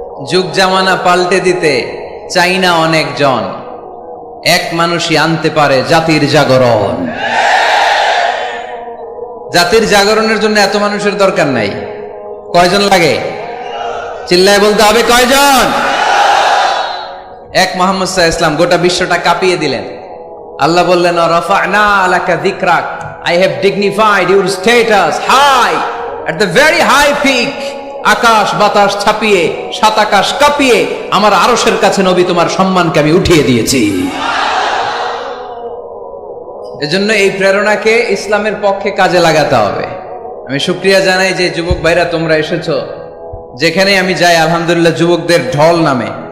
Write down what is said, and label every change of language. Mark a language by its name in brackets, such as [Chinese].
[Bangla] যুগ জামানা পাল্টে দিতে চাই না অনেকজন, এক মানুষই আনতে পারে জাতির জাগরণ। জাতির জাগরণের জন্য এত মানুষের দরকার নাই। কয়জন লাগে? চিল্লায় বলতে হবে, কয়জন? এক মুহাম্মদ সাল্লাল্লাহু আলাইহি ওয়াসাল্লাম গোটা বিশ্বটা কাঁপিয়ে দিলেন। আল্লাহ বললেন, [Arabic] রাফা'না লাকা যিকরাক, [English] I have dignified your status high at the very high peak. [Bangla] আকাশ বাতাস ছাপিয়ে, সাত আকাশ কাঁপিয়ে আমার আরশের কাছে নবী তোমার সম্মানকে আমি উঠিয়ে দিয়েছি। এজন্য এই প্রেরণাকে ইসলামের পক্ষে কাজে লাগাতে হবে। আমি শুকরিয়া জানাই যে যুবক ভাইরা তোমরা এসেছো। যেখানে আমি যাই আলহামদুলিল্লাহ যুবকদের ঢল নামে।